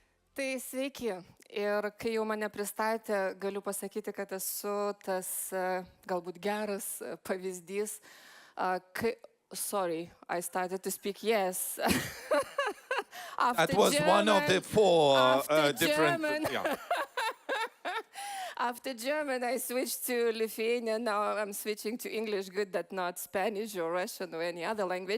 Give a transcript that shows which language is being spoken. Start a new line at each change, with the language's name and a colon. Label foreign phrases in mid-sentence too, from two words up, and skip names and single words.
Lithuanian: Tai sveiki. Ir kai jau mane pristatė, galiu pasakyti, kad esu tas galbūt geras pavyzdys.
English: Sorry, I started to speak yes. That was one of the four different... German. Yeah. After German, I switched to Lithuanian. Now I'm switching to English. Good that not Spanish or Russian or any other language.